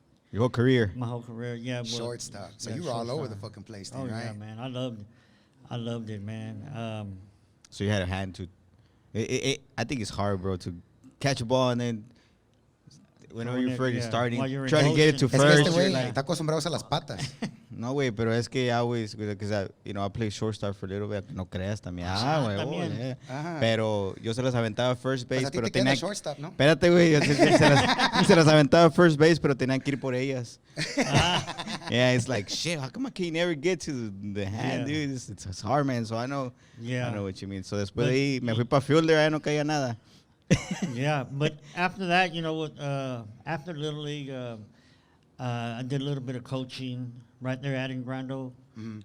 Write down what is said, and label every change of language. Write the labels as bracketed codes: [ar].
[en] Your whole career. My whole career, yeah. Shortstop. So you were all over the fucking place, then, right? Yeah, man. I loved it, man. So you had a hand to. I think it's hard, bro, to catch a ball and then. Whenever you're first starting, trying to get it to first. [es] Está acostumbrado a las patas. No, güey, pero es que [en] I always, because I played shortstop for a little bit. [es] No creas también. Güey. Pero yo se las aventaba [en] first base, [es] pero tenía shortstop, ¿no? Espérate, güey. Se las aventaba [en] first base, [es] pero tenían que ir por ellas. [en] Yeah, it's like, shit, how come I can't never get to the hand, dude? It's hard, man. So I know what you mean. [es] So después de ahí, me fui para fielder, ahí no caía nada. [en] Yeah, but after that, after Little League, I did a little bit of coaching right there at Grando. Mm-hmm.